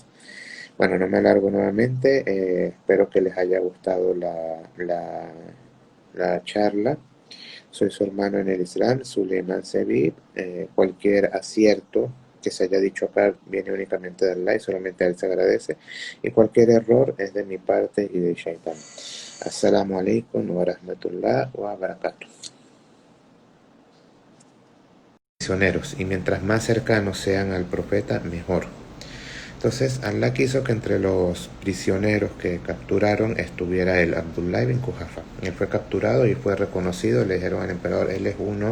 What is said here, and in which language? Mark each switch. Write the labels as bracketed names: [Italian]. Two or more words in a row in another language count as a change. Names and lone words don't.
[Spanish] Bueno, no me alargo nuevamente, espero que les haya gustado la charla. Soy su hermano en el Islam, Suleiman Sebib. Cualquier acierto que se haya dicho acá viene únicamente de Allah y solamente a él se agradece. Y cualquier error es de mi parte y de Shaitan. [Arabic] السلام عليكم ورحمة الله وبركاته. [Spanish] Prisioneros, y mientras más cercanos sean al profeta, mejor. Entonces, Allah quiso que entre los prisioneros que capturaron estuviera el Abdullah ibn Kuhafa. Él fue capturado y fue reconocido. Le dijeron al emperador: él es uno